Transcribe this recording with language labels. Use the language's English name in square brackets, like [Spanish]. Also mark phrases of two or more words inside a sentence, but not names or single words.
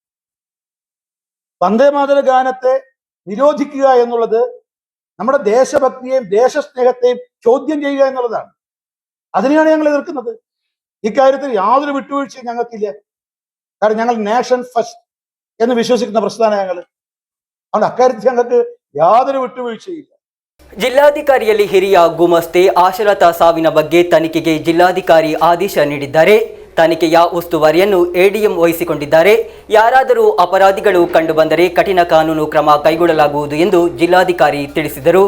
[Malayalam] വന്ദേമാതര ഗാനത്തെ നിരോധിക്കുക എന്നുള്ളത് നമ്മുടെ ദേശഭക്തിയെയും ദേശസ്നേഹത്തെയും ചോദ്യം ചെയ്യുക എന്നുള്ളതാണ്. അതിനെയാണ് ഞങ്ങൾ എതിർക്കുന്നത്. ഇക്കാര്യത്തിൽ യാതൊരു വിട്ടുവീഴ്ചയും ഞങ്ങൾക്കില്ല. കാരണം ഞങ്ങൾ [English] nation first [Malayalam] എന്ന് വിശ്വസിക്കുന്ന പ്രസ്ഥാനം ഞങ്ങൾ. അതുകൊണ്ട് അക്കാര്യത്തിൽ ഞങ്ങൾക്ക് യാതൊരു വിട്ടുവീഴ്ചയില്ല. [Kannada] ಜಿಲ್ಲಾಧಿಕಾರಿಯಲ್ಲಿ ಹಿರಿಯ ಗುಮಸ್ತೆ ಆಶಲತಾ ಸಾವಿನ ಬಗ್ಗೆ ತನಿಖೆಗೆ ಜಿಲ್ಲಾಧಿಕಾರಿ ಆದೇಶ ನೀಡಿದ್ದಾರೆ. ತನಿಖೆಯ ಉಸ್ತುವಾರಿಯನ್ನು ಎಡಿಎಂ ವಹಿಸಿಕೊಂಡಿದ್ದಾರೆ. ಯಾರಾದರೂ ಅಪರಾಧಿಗಳು ಕಂಡುಬಂದರೆ ಕಠಿಣ ಕಾನೂನು ಕ್ರಮ ಕೈಗೊಳ್ಳಲಾಗುವುದು ಎಂದು ಜಿಲ್ಲಾಧಿಕಾರಿ ತಿಳಿಸಿದರು.